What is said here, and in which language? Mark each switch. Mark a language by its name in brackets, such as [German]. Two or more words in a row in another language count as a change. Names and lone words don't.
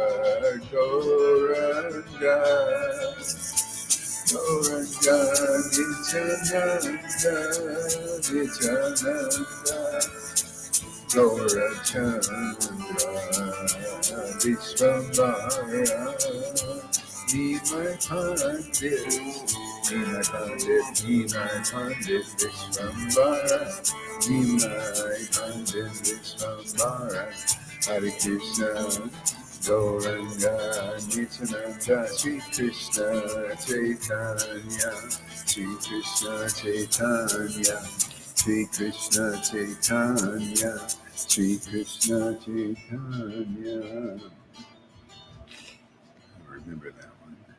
[English] Gauranga, Gauranga, Nityananda, Nityananda, Gaura Chandra, Vishwambara, Nimai Pandit, Nimai Pandit, Nimai Pandit, Vishwambara, Nimai Pandit, Vishwambara, Hare Krishna, Gauranga, Nityananda, Sri Krishna, Chaitanya, Sri Krishna, Chaitanya, Sri Krishna Chaitanya, Sri Krishna Chaitanya. I remember that one.